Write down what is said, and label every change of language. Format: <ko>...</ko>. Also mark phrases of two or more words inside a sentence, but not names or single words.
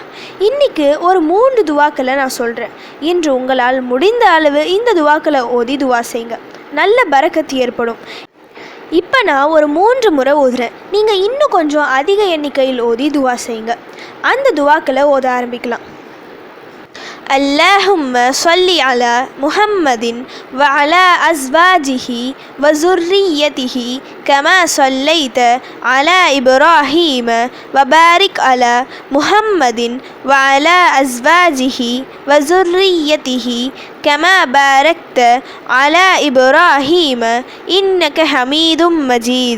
<ta>இன்றைக்கி ஒரு 3 துவாக்களை நான் சொல்கிறேன். இன்று உங்களால் முடிந்த அளவு இந்த துவாக்களை ஓதி துவா செய்யுங்க. நல்ல பரக்கத்து ஏற்படும். இப்போ நான் ஒரு 3 முறை ஓதுறேன். நீங்கள் இன்னும் கொஞ்சம் அதிக எண்ணிக்கையில் ஓதி துவா செய்யுங்க. அந்த துவாக்களை ஓத ஆரம்பிக்கலாம்.</ta> <ar>اللهم صل على محمد وعلى أزواجه وذريته كما صليت على إبراهيم وبارك على محمد وعلى أزواجه وذريته كما باركت على إبراهيم إنك حميد مجيد.</ar>